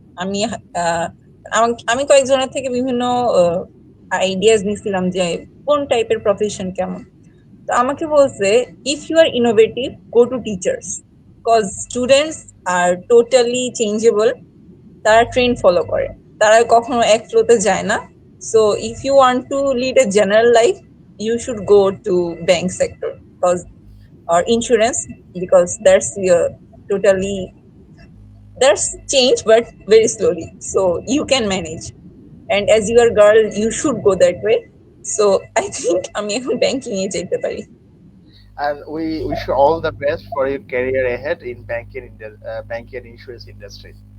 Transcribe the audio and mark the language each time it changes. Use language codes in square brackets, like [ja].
[bn] আমি আমি কয়েকজনের থেকে বিভিন্ন আইডিয়াস নিছিলাম যে কোন টাইপের প্রফেশন কেমন। [en] তো আমাকে বলছে, if you are innovative, go to teachers, because students are totally changeable. [bn] তারা ট্রেন্ড ফলো করে, তারা কখনো এক ফ্লোতে যায় না। [en] So if you want to lead a general life, you should go to bank sector because or insurance, because totally there's change but very slowly, so you can manage. And as you are a girl, you should go that way. So I think [bn] আমি এখন banking এ যেতে পারি। [en] And we wish you all the best for your career ahead in banking and insurance industry.